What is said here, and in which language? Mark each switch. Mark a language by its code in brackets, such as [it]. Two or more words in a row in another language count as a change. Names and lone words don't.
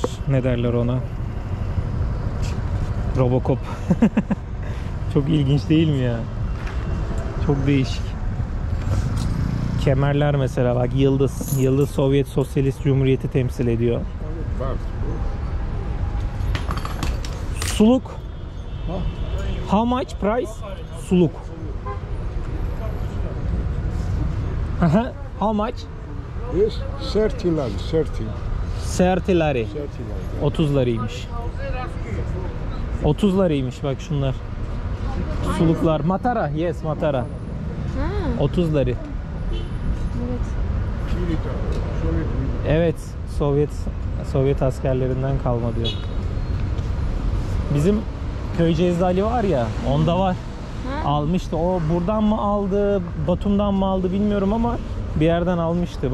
[tr] Ne derler ona? Robocop. Çok ilginç değil mi ya? Çok değişik. Kemerler mesela bak yıldız. Yıldız Sovyet Sosyalist Cumhuriyeti temsil ediyor. Suluk. [en] How much price? Suluk. Aha. How much? This 30 lari, 30. 30 lari. 30 lari. [tr] 30 larıymış. 30 larıymış bak şunlar. Suluklar. Matara. Yes, matara. Ha, 30 lari. evet. Evet, Sovyet askerlerinden kalma diyor. Bizim Köyceğizli Ali var ya, onda var. Ha. Almıştı. O buradan mı aldı, Batum'dan mı aldı bilmiyorum ama bir yerden almıştı.